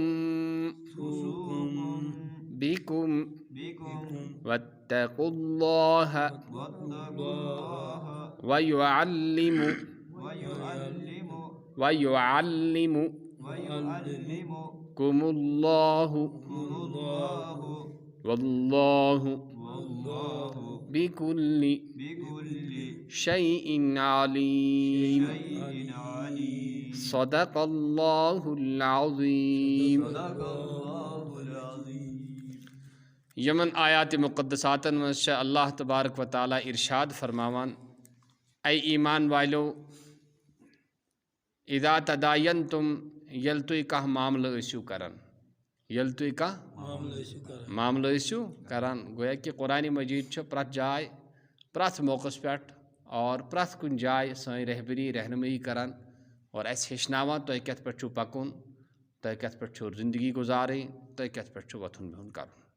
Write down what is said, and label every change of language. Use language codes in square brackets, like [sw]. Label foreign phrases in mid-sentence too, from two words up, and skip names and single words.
[ar] بكم واتقوا الله ويعلمكم الله والله بكل شيء عليم صدق الله العظيم. [ks] یمن آیات مقدساتن مز چھِ اللہ تبارک و تعالیٰ ارشاد فرماوان [ur] اے ایمان والو [ar] اذا تداینتم [ks] ییٚلہِ تُہۍ کانٛہہ معاملہٕ ٲسِو کران گویا کہ قرآن مجید چھُ پرٛٮ۪تھ جایہِ پرٛٮ۪تھ موقعس پٮ۪ٹھ اور پرٛٮ۪تھ کُنہِ جایہِ سٲنۍ رہنمٲیی کران اور اَسہِ ہیٚچھناوان تۄہہِ کَتھ پٮ۪ٹھ چھُو پَکُن، تۄہہِ کَتھ پٮ۪ٹھ چھُو زندگی گُزارٕنۍ، تۄہہِ کَتھ پٮ۪ٹھ چھُ وۄتھُن بِہُن کَرُن.